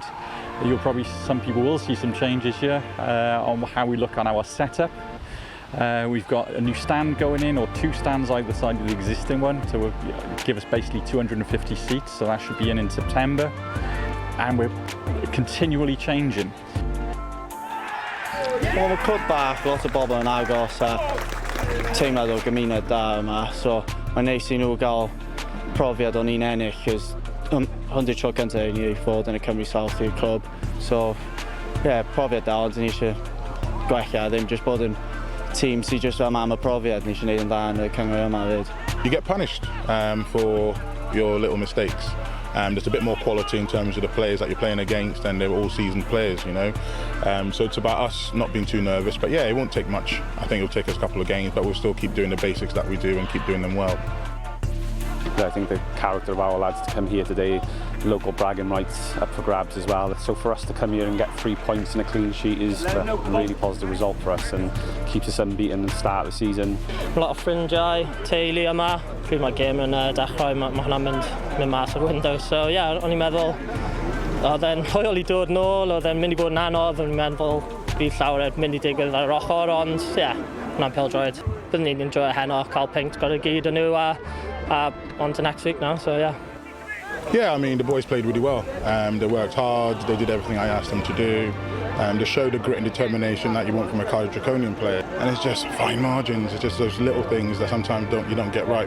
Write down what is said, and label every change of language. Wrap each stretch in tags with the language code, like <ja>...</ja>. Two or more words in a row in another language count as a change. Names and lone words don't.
<en>Some people will see some changes here on how we look on our setup. We've got a new stand going in, or 2 stands either side of the existing one, so will give us basically 250 seats, so that should be in September, and we're continually changing.</en> <cy>Wel, mae cwd bach, lot o bobl yn agos a teimlad o gymuned da yma, so mae'n neis I nhw gael profiad o'n un ennill, cos 100 tro cyntaf I ni fod yn y Cymru South i'r clwb,</cy> <en>so yeah,</en> <cy>profiad da, ond ni eisiau gwella, ddim just bod yn team sydd just yma am y profiad, ni eisiau gwneud yn dda yn y cyngor yma fyd.</cy> <en>You get punished for your little mistakes. There's a bit more quality in terms of the players that you're playing against, and they're all seasoned players, you know. So it's about us not being too nervous, but yeah, it won't take much. I think it'll take us a couple of games, but we'll still keep doing the basics that we do and keep doing them well. I think the character of our lads to come here today, local bragging rights up for grabs as well. So for us to come here and get 3 points and a clean sheet is a really positive result for us, and keeps us unbeaten at the start of the season. A lot of</en> <cy>ffrindiau, teulu yma. Pryd mae gêm yn dechrau, mae hwnna'n mynd mas o'r window.</cy> <en>So yeah,</en> <cy>o'n i'n meddwl, oedd e'n hwyl I dod nôl, oedd e'n mynd I bod yn anodd, o'n i'n meddwl bydd llawer mynd I digwydd ar yr ochr, ond yeah, hwnna'n pêl-droed. Byddwn ni'n enjoy heno, cael pinc, got y gyd yn nhw</cy> <en>on to next week now, so yeah. Yeah, I mean, the boys played really well. They worked hard, they did everything I asked them to do. They showed the grit and determination that you want from a Cardiff Draconian player. And it's just fine margins, it's just those little things that sometimes you don't get right.</en>